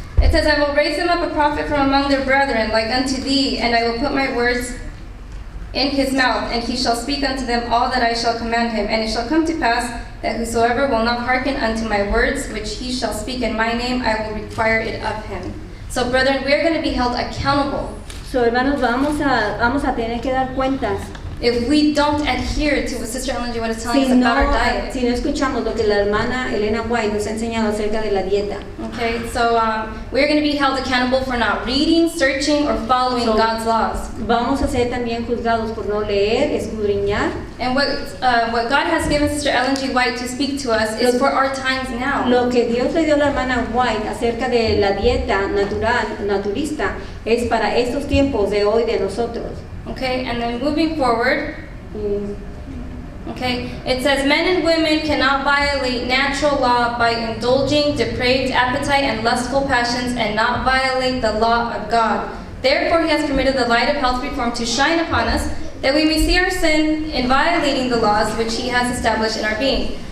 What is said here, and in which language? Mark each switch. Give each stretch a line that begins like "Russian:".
English: It says, I will raise him up a prophet from among their brethren, like unto thee, and I will put my words in his mouth, and he shall speak unto them all that I shall command him. And it shall come to pass that whosoever will not hearken unto my words, which he shall speak in my name, I will require it of him. So, brethren, we are going to be held accountable
Spanish: So, hermanos, vamos a tener que dar cuentas
English: if we don't adhere to what Sister Ellen G. White is telling us about our diet.
Spanish: si no escuchamos lo que la hermana Elena White nos ha enseñado acerca de la dieta.
English: Okay, so we're going to be held accountable for not reading, searching, or following So- God's laws.
Spanish: Vamos a ser también juzgados por no leer, escudriñar.
English: And what God has given Sister Ellen G. White to speak to us is for our times now.
Spanish: Lo que Dios le dio a la hermana White acerca de la dieta naturista, es para estos tiempos de hoy de nosotros.
English: Okay, and then moving forward, okay, it says men and women cannot violate natural law by indulging depraved appetite and lustful passions and not violate the law of God. Therefore, he has permitted the light of health reform to shine upon us, that we may see our sin in violating the laws which he has established in our being.